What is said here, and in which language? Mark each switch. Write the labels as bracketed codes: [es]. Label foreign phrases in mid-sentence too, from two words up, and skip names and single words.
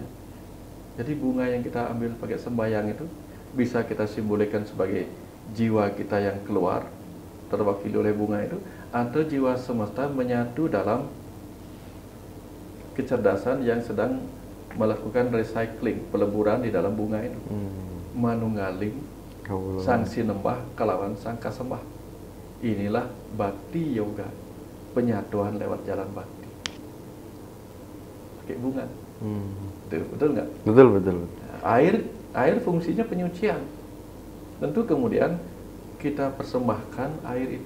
[id] Jadi bunga yang kita ambil pakai sembahyang itu bisa kita simbolkan sebagai jiwa kita yang keluar, terwakili oleh bunga itu, atau jiwa semesta menyatu dalam kecerdasan yang sedang melakukan recycling, peleburan di dalam bunga itu. [jv] Manunggaling sang sinembah kalawan sang kasembah. [id] Inilah bhakti yoga, penyatuan lewat jalan bhakti. Pakai bunga. Betul nggak? Betul. Air fungsinya penyucian. Tentu kemudian kita persembahkan air itu.